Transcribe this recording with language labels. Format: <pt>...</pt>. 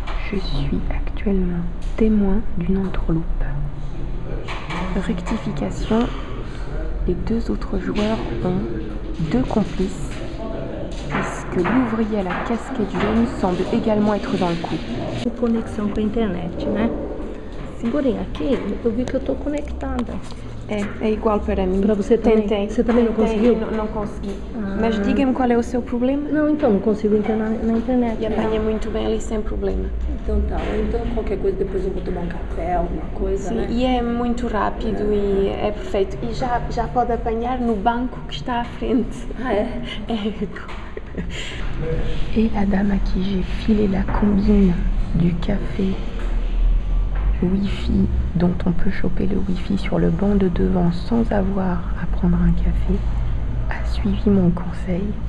<fr>Je suis actuellement témoin d'une entourloupe. Rectification, les deux autres joueurs ont deux complices, puisque l'ouvrier à la casquette jaune semble également être dans le coup.</fr> <pt>Conexão com a internet, né? Porém, aqui eu vi que eu tô conectada. É igual para mim. Para você também? Tentei. Você também não conseguiu? Não consegui. Mas diga-me qual é o seu problema. Não, então, não consigo entrar na internet. E apanha muito bem ali sem problema. Então tá, então qualquer coisa depois eu vou tomar um café, alguma coisa, Sim, né? e é muito rápido e é perfeito. E já pode apanhar no banco que está à frente. Ah, é?</pt> <fr>Et la dame à qui j'ai filé la combine du café Wi-Fi, dont on peut choper le Wi-Fi sur le banc de devant sans avoir à prendre un café, a suivi mon conseil.</fr>